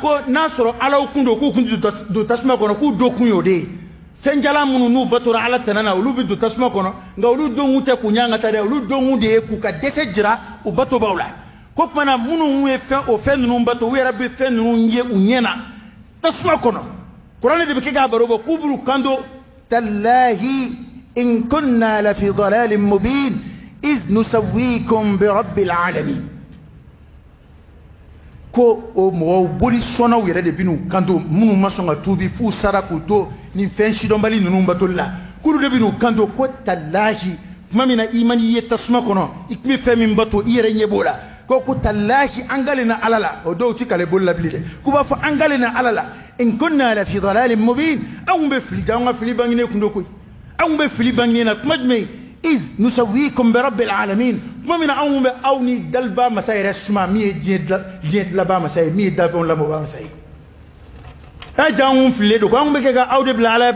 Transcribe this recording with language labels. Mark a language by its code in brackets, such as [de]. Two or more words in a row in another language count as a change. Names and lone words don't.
[bm] ko n'a sɔrɔ alaw kun don k'u kun don tasuma kɔnɔ k'u don kun y'o de ye fɛn jalan minnu n'u batora ala tɛnɛ na olu bi don tasuma kɔnɔ nka olu donkun tɛ k'u ɲanga ta dɛ olu donkun de ye k'u ka dɛsɛ jira u batobaw la ko kumana minnu ye o fɛn ninnu bato u yɛrɛ bɛ fɛn ninnu ye u ɲɛ na tasuma kɔnɔ kuranɛ de bɛ kɛ k'a baro bɔ k'u b'u kanto [ar] تالله إن كنا لفي ضلال مبين إذ نسويكم برب العالمين [bm] ko o mɔgɔw boli sɔnnaw yɛrɛ de bɛn'u kanto minnu ma sɔn ka tuubi f'u sara k'u to nin fɛn sidɔnbali ninnu batoli la k'olu de bɛn'u kanto ko tallahi tuma min na i man i ye tasuma kɔnɔ i tun bɛ fɛn min bato i yɛrɛ ɲɛ b'o la ko tallahi an galena ala la o dɔw ti kale boli la bilen dɛ k'u b'a fɔ an galena ala la [ar] إن كنا لفي ضلال مبين [bm] anw bɛ fili an ka fili banginen kun do koyi anw bɛ fili banginen na tuma jumɛn [ar] إذ نسويكم برب العالمين [bm] tuma min na anw bɛ aw ni daliba masa yɛrɛ suma min ye diɲɛ dilanba masa ye min ye dafɛnw lamɔba masa ye ja anw fililen don ko anw bɛ kɛ ka aw de bila ala ye